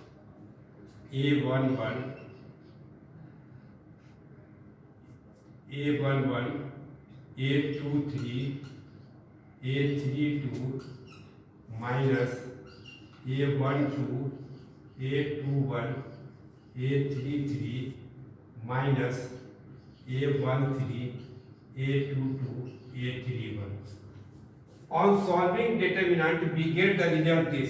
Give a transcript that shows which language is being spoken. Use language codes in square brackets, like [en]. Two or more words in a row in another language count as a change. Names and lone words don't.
[en] A11, A11, A23, A32 minus A12, A21, A33 minus A13 A22 A31. On solving determinant, we get the result this.